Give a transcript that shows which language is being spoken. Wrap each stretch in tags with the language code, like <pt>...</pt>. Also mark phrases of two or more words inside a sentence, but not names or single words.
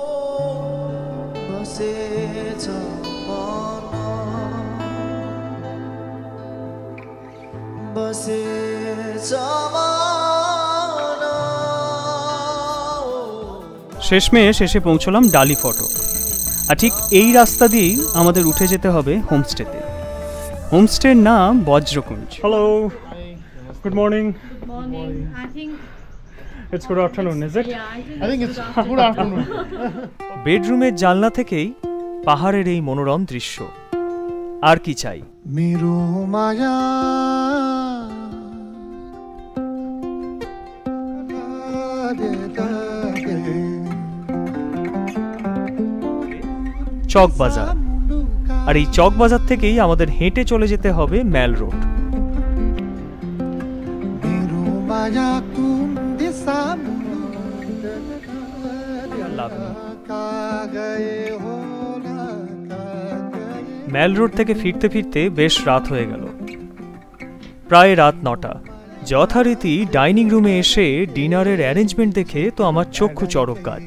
<bn>শেষমেশ এসে পৌঁছলাম ডালি ফটক। আর ঠিক এই রাস্তা দিয়েই আমাদের উঠে যেতে হবে হোমস্টেতে। হোমস্টের নাম বজ্রকুঞ্জ। হ্যালো,</bn> <en>good morning. It's good afternoon, is it? I think it's good afternoon.</en> <bn>বেডরুমের জানলা থেকেই পাহাড়ের এই মনোরম দৃশ্য। আর কি চাই?</bn> <ne>मेरो माया</ne> <bn>চক বাজার। আর এই চক বাজার থেকেই আমাদের হেঁটে চলে যেতে হবে ম্যাল রোড।</bn> <ne>मेरो माया तुम दिशा</ne> <bn>ম্যাল রোড থেকে ফিরতে ফিরতে বেশ রাত হয়ে গেল, প্রায় রাত 9টা। যথারীতি</bn> <en>dining roomে</en> <bn>এসে ডিনারের অ্যারেঞ্জমেন্ট দেখে তো আমার চক্ষু চড়ক গাছ।</bn>